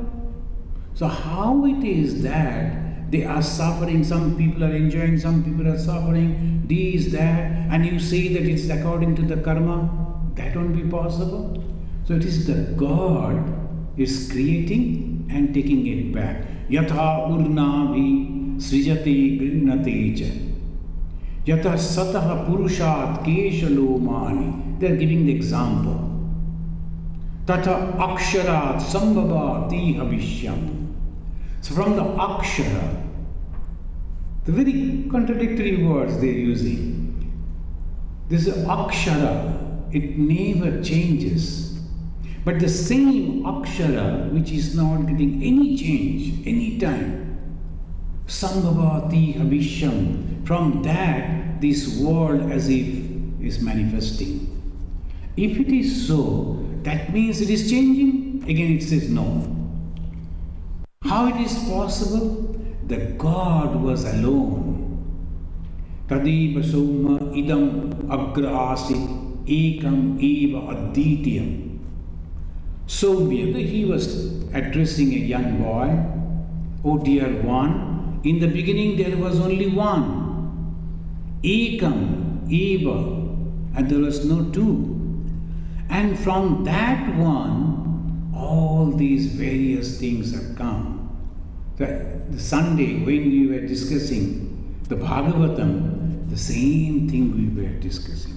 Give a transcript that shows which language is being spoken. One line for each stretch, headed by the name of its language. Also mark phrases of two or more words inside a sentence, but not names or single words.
English: So how it is that they are suffering, some people are enjoying, some people are suffering, this, that, and you say that it's according to the karma, that won't be possible. So it is the God is creating and taking it back.
Sanskrit: Yatha urnabhi srijate grinnate cha. Yatha sataha purushat keshalomani.
English: They are giving the example.
Sanskrit: Tata aksharat sambhavati havishyam.
English: So from the akshara, the very contradictory words they are using. This akshara, it never changes. But the same akshara which is not getting any change, any time,
Sanskrit: sambhavati havishyam,
English: from that this world as if is manifesting. If it is so, that means it is changing. Again it says no. How it is possible? The God was alone.
Sanskrit: Tadiva soma idam agrasi ekam eva aditiyam.
English: So he was addressing a young boy. Oh dear one, in the beginning there was only one.
Sanskrit: Ekam eva,
English: and there was no two. And from that one, all these various things have come. The Sunday when we were discussing the Bhagavatam, the same thing we were discussing.